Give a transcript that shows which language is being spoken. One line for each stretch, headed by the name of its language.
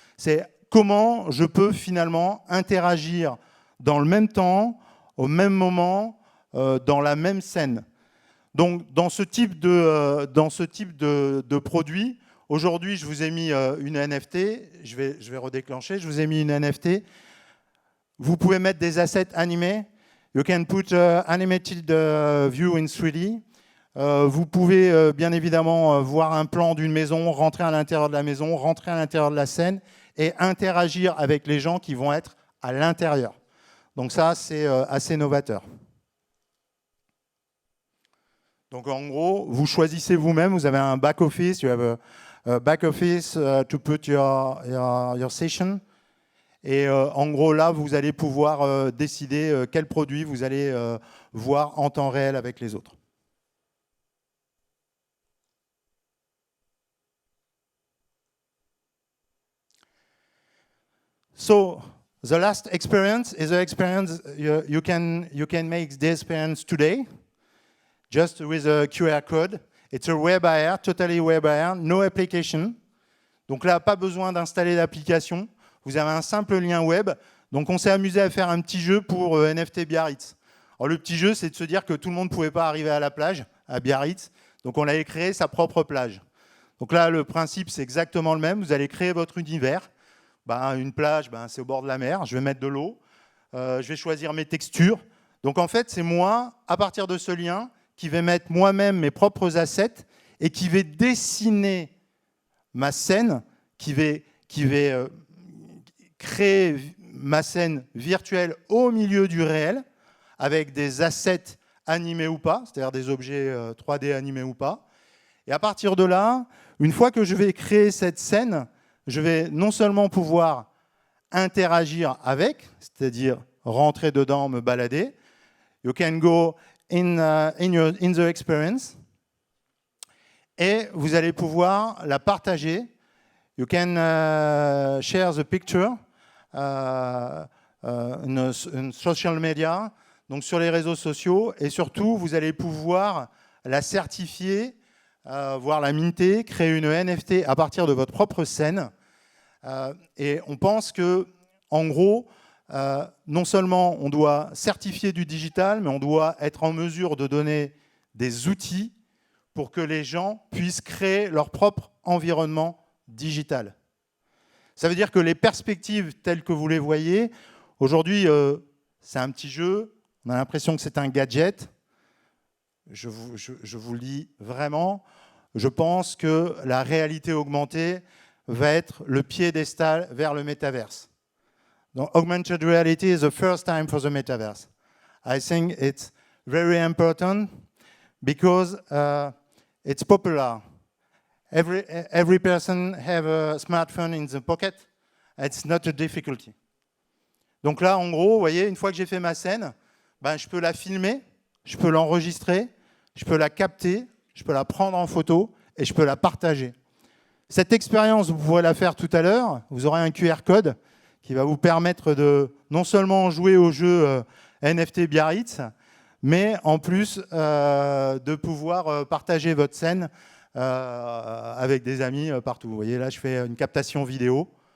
French: C'est comment je peux finalement interagir dans le même temps, au même moment, dans la même scène. Donc, dans ce type de produit, aujourd'hui, je vous ai mis une NFT. Je vais redéclencher. Je vous ai mis une NFT. Vous pouvez mettre des assets animés.
English: You can put animated view in 3D.
French: Vous pouvez bien évidemment voir un plan d'une maison, rentrer à l'intérieur de la maison, rentrer à l'intérieur de la scène et interagir avec les gens qui vont être à l'intérieur. Donc ça, c'est assez novateur. Donc en gros, vous choisissez vous-même, vous avez un back-office,
English: you have a back-office to put your session.
French: Et en gros, là, vous allez pouvoir décider quel produit vous allez voir en temps réel avec les autres.
English: So, the last experience is the experience you can make the experience today, just with a QR code. It's a WebAR, totally WebAR, no application.
French: Donc là, pas besoin d'installer d'application. Vous avez un simple lien web. Donc on s'est amusé à faire un petit jeu pour NFT Biarritz. Alors le petit jeu, c'est de se dire que tout le monde ne pouvait pas arriver à la plage, à Biarritz. Donc on avait créé sa propre plage. Donc là, le principe, c'est exactement le même. Vous allez créer votre univers. Une plage, c'est au bord de la mer. Je vais mettre de l'eau. Je vais choisir mes textures. Donc en fait, c'est moi, à partir de ce lien, qui vais mettre moi-même mes propres assets et qui vais dessiner ma scène, qui vais créer ma scène virtuelle au milieu du réel, avec des assets animés ou pas, c'est-à-dire des objets 3D animés ou pas. Et à partir de là, une fois que je vais créer cette scène, je vais non seulement pouvoir interagir avec, c'est-à-dire rentrer dedans, me balader.
English: You can go in the experience.
French: Et vous allez pouvoir la partager.
English: You can share the picture in social media,
French: donc sur les réseaux sociaux. Et surtout, vous allez pouvoir la certifier, voire la minter, créer une NFT à partir de votre propre scène. Et on pense que, en gros, non seulement on doit certifier du digital, mais on doit être en mesure de donner des outils pour que les gens puissent créer leur propre environnement digital. Ça veut dire que les perspectives telles que vous les voyez, aujourd'hui, c'est un petit jeu, on a l'impression que c'est un gadget. Je vous le dis vraiment, je pense que la réalité augmentée va être le piédestal vers le métaverse.
English: Donc, augmented reality is the first time for the metaverse. I think it's very important because it's popular. Every person have a smartphone in the pocket. It's not a difficulty.
French: Donc là, en gros, vous voyez, une fois que j'ai fait ma scène, je peux la filmer, je peux l'enregistrer, je peux la capter, je peux la prendre en photo et je peux la partager. Cette expérience, vous pourrez la faire tout à l'heure. Vous aurez un QR code qui va vous permettre de non seulement jouer au jeu NFT Biarritz, mais en plus de pouvoir partager votre scène avec des amis partout. Vous voyez, là, je fais une captation vidéo.